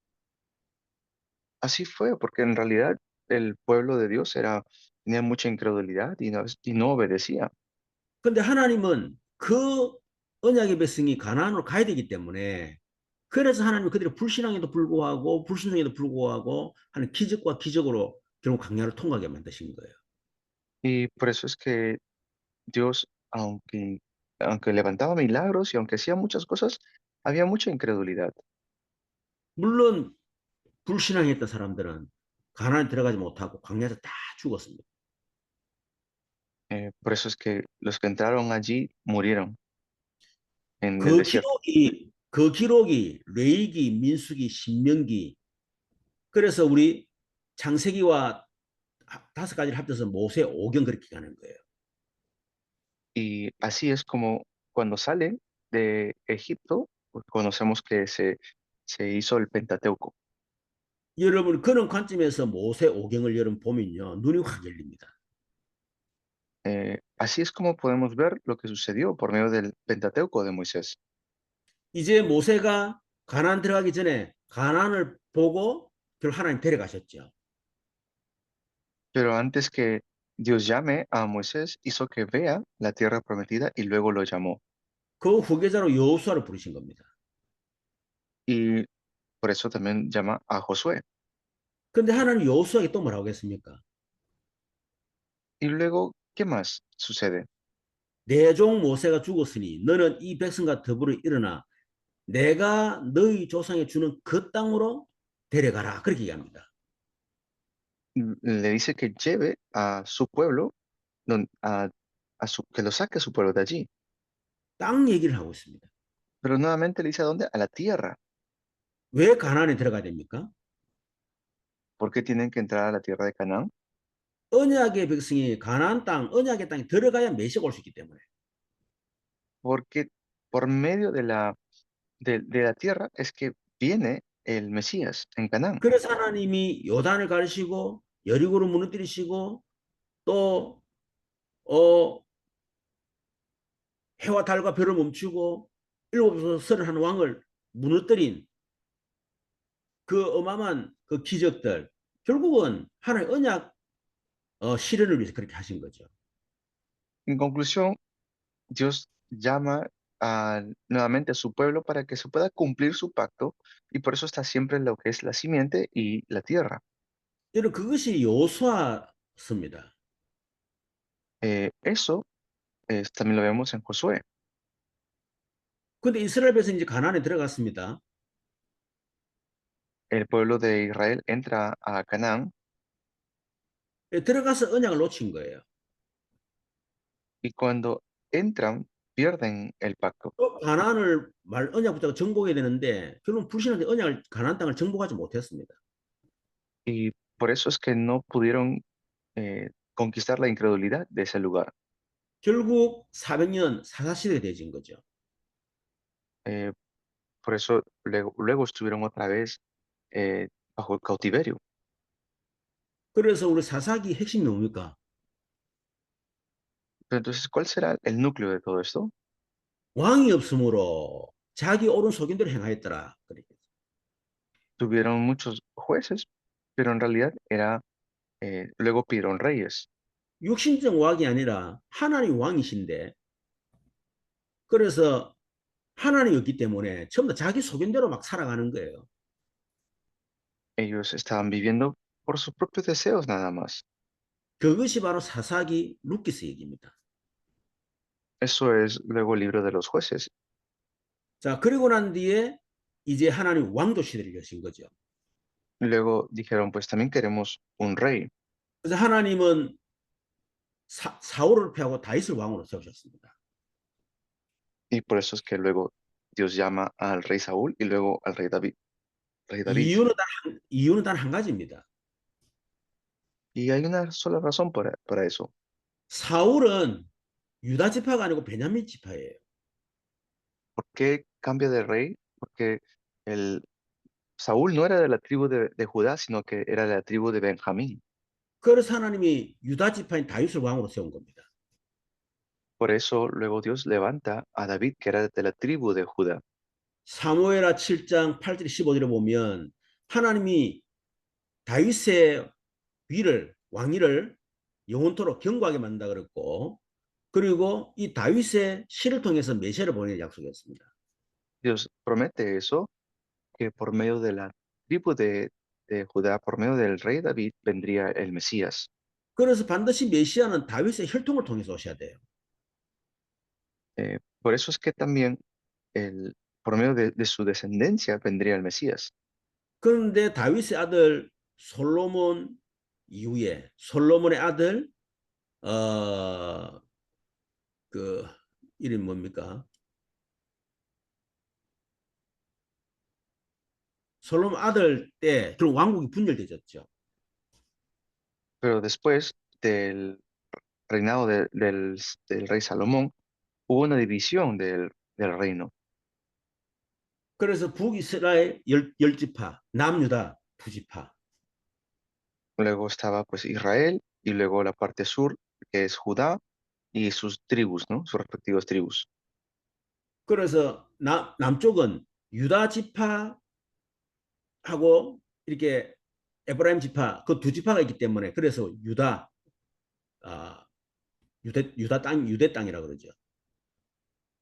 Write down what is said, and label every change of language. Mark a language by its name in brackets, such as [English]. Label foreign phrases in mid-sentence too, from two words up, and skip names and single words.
[Spanish] Así fue, porque en realidad el pueblo de Dios tenía mucha incredulidad y no obedecía. [Korean] 근데 하나님은 그 언약의 백성이 가나안으로 가야 되기 때문에 그래서 하나님은 그들의 불신앙에도 불구하고 불순종에도 불구하고 하는 기적과 기적으로 결국 광야를 통과하게 만드신 거예요. [Spanish] Y por eso es que Dios, aunque levantaba milagros y aunque hacía muchas cosas, había mucha incredulidad. [Korean] 물론 불신앙했던 사람들은 가나안에 들어가지 못하고 광야에서 다 죽었습니다. [Spanish] Por eso es que los que entraron allí murieron en el 그 desierto. [Korean] 기록이 레위기, 민수기, 신명기 그래서 우리 창세기와 5가지를 합쳐서 모세 오경 그렇게 가는 거예요. [Spanish] Y así es como cuando salen de Egipto, pues conocemos que se hizo el Pentateuco. [Korean] 여러분 그런 관점에서 모세 오경을 여러분 보면요 눈이 확 열립니다. [Spanish] Así es como podemos ver lo que sucedió por medio del Pentateuco de Moisés. [Korean] 이제 모세가 가나안 들어가기 전에 가나안을 보고 결국 하나님 데려가셨죠. [Spanish] Pero antes que Dios llame a Moisés, hizo que vea la tierra prometida y luego lo llamó. [Korean] 그 후계자로 여호수아를 부르신 겁니다. [Spanish] y por eso también llama a Josué. [Korean] 근데 하나님 여호수아에게 또 뭐라고 했습니까? [Spanish] Y luego, ¿qué más sucede? [Korean] 내 종 모세가 죽었으니 너는 이 백성과 더불어 일어나 내가 너희 조상에 주는 그 땅으로 데려가라. 그렇게 얘기합니다. [Spanish] Le dice que lleve a su pueblo, que lo saque a su pueblo de allí. [Korean] 땅 얘기를 하고 있습니다. [Spanish] Pero nuevamente le dice a dónde? A la tierra. [Korean] 왜 가나안에 들어가야 됩니까? [Spanish] ¿Por qué tienen que entrar a la tierra de Canaán? [Korean] 언약의 백성이 가나안 땅, 언약의 땅에 들어가야 메시가 올 수 있기 때문에. [Spanish] Porque por medio de la tierra es que viene el Mesías en Canaán. [Korean] 그래서 하나님이 요단을 가르시고 여리고를 무너뜨리시고 또 해와 달과 별을 멈추고 일곱 설을 한 왕을 무너뜨린 그 어마어마한 그 기적들 결국은 하나님 언약 실현을 위해서 그렇게 하신 거죠. [Spanish] En conclusión, Dios llama nuevamente a su pueblo para que se pueda cumplir su pacto y por eso está siempre lo que es la simiente y la tierra. [Korean] 여러분 그것이 여호수아서입니다. [Spanish] Eso también lo vemos en Josué. [Korean] 근데 이스라엘 백성이 이제 가나안에 들어갔습니다. [Spanish] El pueblo de Israel entra a Canaán [Korean] 들어가서 언약을 놓친 거예요. [Spanish] y cuando entran pierden el pacto. [Korean] 또 가나안을 언약 붙잡고 정복해야 되는데 결국 불신한테 언약을 가나안 땅을 정복하지 못했습니다. [Spanish] Y por eso es que no pudieron conquistar la incredulidad de ese lugar. [Korean] 결국 400년 사사시대가 되어진 거죠. [Spanish] Eh, por eso luego estuvieron otra vez bajo el cautiverio. [Korean] 그래서 우리 사사기 핵심이 뭡니까? [Spanish] Pero entonces, ¿cuál será el núcleo de todo esto? [Korean] 왕이 없으므로 자기 옳은 소견대로 행하였더라. [Spanish] Tuvieron muchos jueces, pero en realidad luego pidieron reyes. [Korean] 육신적 왕이 아니라 하나님 왕이신데 그래서 하나님이었기 때문에 전부 다 자기 소견대로 막 살아가는 거예요. [Spanish] Ellos estaban viviendo por sus propios deseos nada más. [Korean] 그것이 바로 사사기 루키스 얘기입니다. [Spanish] Eso es luego el libro de los jueces. [Korean] 자, 그리고 난 뒤에 이제 하나님 왕도 시대를 여신 거죠. [Spanish] Luego dijeron, pues también queremos un rey. [Korean] 그래서 하나님은 사울을 패하고 다윗을 왕으로 세우셨습니다. [Spanish] Y por eso es que luego Dios llama al rey Saúl y luego al rey David. [Korean] 이유는 단 한 가지입니다. [Spanish] Y hay una sola razón para eso. [Korean] 사울은 유다 지파가 아니고 베냐민 지파예요. [Spanish] ¿Por qué cambia de rey? Porque Saúl no era de la tribu de Judá, sino que era de la tribu de Benjamín. [Korean] 그래서 하나님이 유다 지파인 다윗을 왕으로 세운 겁니다. [Spanish] Por eso luego Dios levanta a David, que era de la tribu de Judá. [Korean] 사무엘하 7장 8절 15절에 보면 하나님이 다윗의 왕위를 영원토록 견고하게 만든다 그랬고 그리고 이 다윗의 씨를 통해서 메시아를 보내는 약속이었습니다. [Spanish] Dios promete eso, que por medio de la tribu de Judá, por medio del rey David, vendría el Mesías. [Korean] 그래서 반드시 메시아는 다윗의 혈통을 통해서 오셔야 돼요. [Spanish] Por eso es que también por medio de su descendencia vendría el Mesías. [Korean] 그런데 다윗의 아들 솔로몬 이후에 솔로몬의 아들 그 이름 뭡니까? 솔로몬 아들 때 그럼 왕국이 분열되졌죠. [Spanish] Pero después del reinado del rey Salomón, hubo una división del reino. [Korean] 그래서 북이스라엘 열 지파, 남유다 두 지파. [Spanish] Luego estaba pues Israel y luego la parte sur, que es Judá y sus tribus, ¿no? Sus respectivas tribus. [Korean] 그래서 남쪽은 유다 지파하고 이렇게 에브라임 지파 그 두 지파가 있기 때문에 그래서 유대 땅이라 그러죠.